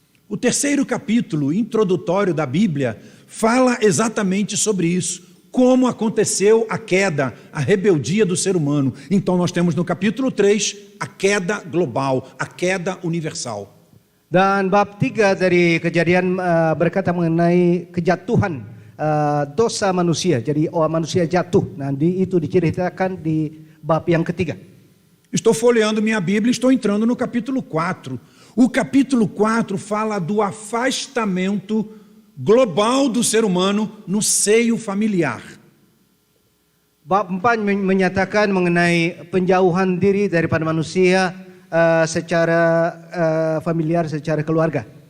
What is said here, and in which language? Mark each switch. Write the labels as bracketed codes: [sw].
[pt] O terceiro capítulo introdutório da Bíblia fala exatamente sobre isso, como aconteceu a queda, a rebeldia do ser humano. Então nós temos no capítulo 3 a queda global, a queda universal. [id] Dan bab 3 dari Kejadian berkata mengenai kejatuhan dosa manusia. Jadi manusia jatuh. Nanti itu diceritakan di bab yang ketiga. [pt] Estou folheando minha Bíblia e estou entrando no capítulo 4. O capítulo 4 fala do afastamento global do ser humano no seio familiar. [id] Bab 4 menyatakan mengenai penjauhan diri daripada manusia secara familiar, secara keluarga.